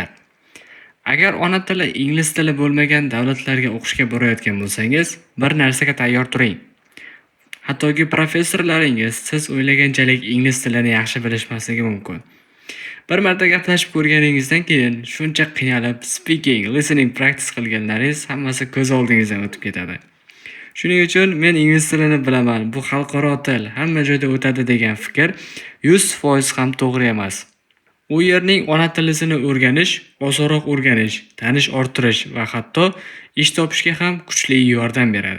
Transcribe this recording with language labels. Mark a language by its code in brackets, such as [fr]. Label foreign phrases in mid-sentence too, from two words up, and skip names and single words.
[uz] Agar ona tili ingliz tili bo'lmagan davlatlarga o'qishga borayotgan bo'lsangiz, bir narsaga tayyor turing. Hattoki professorlaringiz siz o'ylaganchalik ingliz tilini yaxshi bilishmasligi mumkin. Bir marta gaplashib ko'rganingizdan keyin shuncha qiynalib [en] speaking, listening practice [uz] qilganlaringiz hammasi ko'z oldingizdan o'tib ketadi. Shuning uchun men ingliz tilini bilaman, bu xalqaro til, hamma joyda o'tadi degan fikr 100% ham to'g'ri emas. U yerning ona tilisini o'rganish, osonroq o'rganish, tanish orttirish va hatto ish topishga ham kuchli yordam beradi.